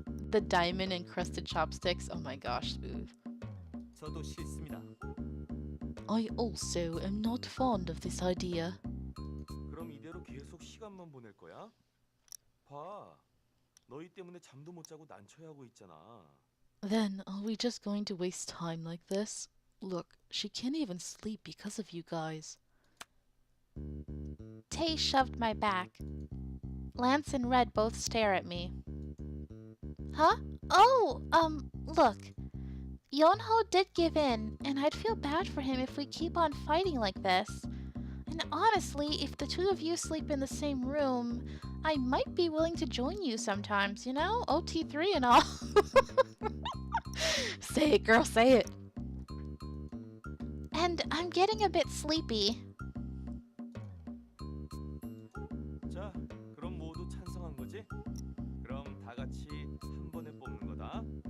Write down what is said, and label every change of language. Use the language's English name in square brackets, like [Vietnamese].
[English] The diamond encrusted chopsticks, oh my gosh, smooth. [Korean] 저도 싫습니다. [English] I also am not fond of this idea. [Korean] 그럼 이대로 계속 시간만 보낼 거야? 봐, 너희 때문에 잠도 못 자고 난처해하고 있잖아. [English] Then, are we just going to waste time like this? Look, she can't even sleep because of you guys. Tay shoved my back. Lance and Red both stare at me. Huh? Oh, look. Yonho did give in, and I'd feel bad for him if we keep on fighting like this. And honestly, if the two of you sleep in the same room, I might be willing to join you sometimes, you know? OT3 and all. Say it, girl, say it. And I'm getting a bit sleepy. [Korean] 자, 그럼 모두 찬성한 거지? 그럼 다 같이 한 번에 뽑는 거다.